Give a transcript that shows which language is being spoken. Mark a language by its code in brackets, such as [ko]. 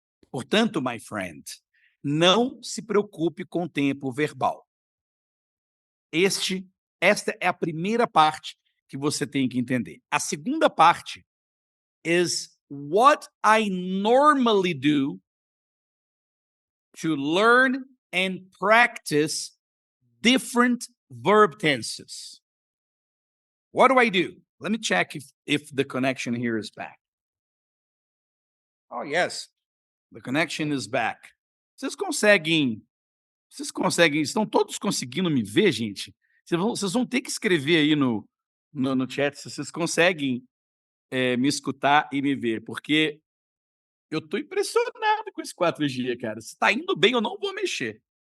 [pt] Portanto, [en] my friend, [pt] não se preocupe com o tempo verbal. Esta é a primeira parte que você tem que entender. A segunda parte [en] is what I normally do to learn and practice different verb tenses. What do I do? Let me check if the connection here is back. Oh, yes, the connection is back. [pt] Vocês conseguem, estão todos conseguindo me ver, gente? Vocês vão ter que escrever aí no chat se vocês conseguem me escutar e me ver, porque eu tô impressionado com esse 4G, cara. Se tá indo bem, eu não vou mexer.